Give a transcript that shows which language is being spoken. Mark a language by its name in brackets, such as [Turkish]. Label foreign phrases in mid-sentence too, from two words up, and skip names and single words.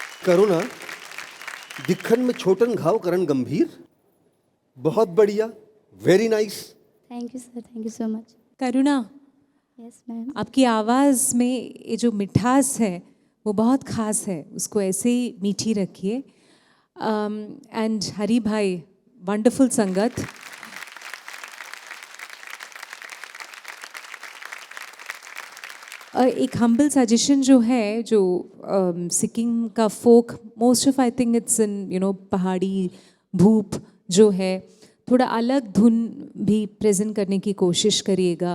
[Hindi] करुणा, दिखन में छोटन घाव करण गंभीर, बहुत बढ़िया, [English] very nice. thank you sir, thank you so much. करुणा, yes ma'am. [Hindi] आपकी आवाज़ में ये जो मिठास है वो बहुत ख़ास है, उसको ऐसे ही मीठी रखिए। एंड हरी भाई, वंडरफुल संगत। एक [English] humble suggestion [Hindi] जो है, जो सिक्किम का फोक, [English] most of I think it's in [Hindi] पहाड़ी भूप जो है, थोड़ा अलग धुन भी प्रेजेंट करने की कोशिश करिएगा।